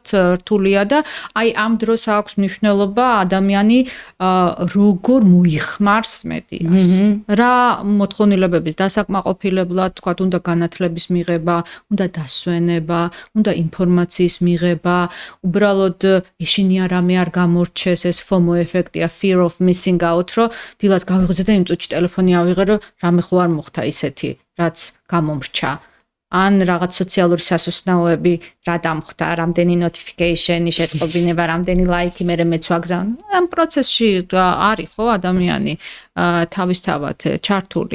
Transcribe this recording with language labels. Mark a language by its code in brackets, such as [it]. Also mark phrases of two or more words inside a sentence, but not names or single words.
[ka] რთულია და აი ამ დროს აქვს მნიშვნელობა ადამიანი როგორ მოიხმარს მედიას რა მოთხოვნილებების დასაკმაყოფილებლად თქვა უნდა განათლების მიღება უნდა დასვენება უნდა ინფორმაციის მიღება, უბრალოდ ეშინია რამე არ გამორჩეს ეს FOMO ეფექტია, [en] fear of missing out, [ka] რომ დილას გავიღე და იმ წუთში ტელეფონი ავიღე, რომ რამე ხო არ მოხდა ისეთი, რაც გამომრჩა. ან რაღაც სოციალური სასუსტნაოები რა დამხდა, რამდენი notification-ი შეწყობინება, რამდენი ლაიქი მე მეც ვაგზავნე. ამ პროცესში არის ხო ადამიანი თავისთავად ჩართული.